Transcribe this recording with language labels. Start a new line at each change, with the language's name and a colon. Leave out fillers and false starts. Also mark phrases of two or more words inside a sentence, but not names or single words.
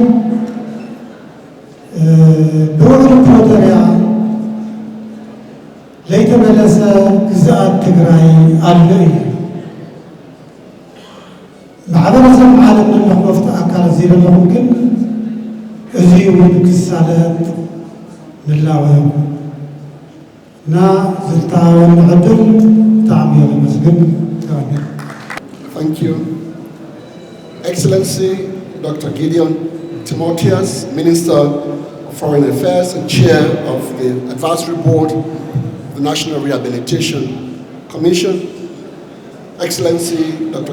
Tigrinya: ብውዕል ፕሪቶርያ ዘይተመለሰ ግዝኣት ትግራይ ኣሎ እዩ ማሕበረሰብ ዓለም ንኽመፍቲ ኣካላት ዘይደለኹም ግን እዚ እውን ክሳለጥ ንላወየኩም እና ዝልተሃበኒ ዕድል ብጣዕሚ እየ ለመስግን ተባኒ
English: Thank you. Excellency Dr. Gideon Timotheus, Minister of Foreign Affairs and Chair of the Advisory Board of the National Rehabilitation Commission. Excellency Dr.